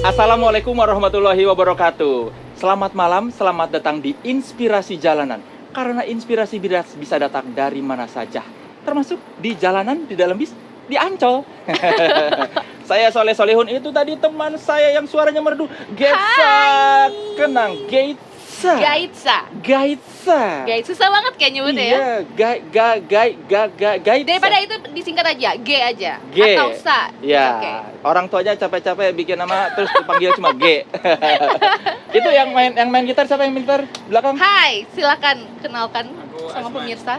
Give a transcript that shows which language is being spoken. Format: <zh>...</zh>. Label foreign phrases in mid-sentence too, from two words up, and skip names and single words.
<ar>Assalamualaikum warahmatullahi wabarakatuh.</ar> <id>Selamat malam, selamat datang di Inspirasi Jalanan. Karena inspirasi bisa datang dari mana saja, termasuk di jalanan, di dalam bis, di Ancol. Saya Soleh Solihun, itu tadi teman saya yang suaranya merdu, Gaitsa. Kenang, Gaitsa. Gaitsa. Gaitsa. Gait susah banget kayak nyebutnya ya. Iya, Gaitsa. Daripada itu disingkat aja, G aja. G. Atau Sa. Ya, Oke. orang tuanya capek-capek bikin nama terus dipanggil cuma G. Itu yang main gitar siapa yang main gitar belakang? Hai, silakan kenalkan sama pemirsa.</id>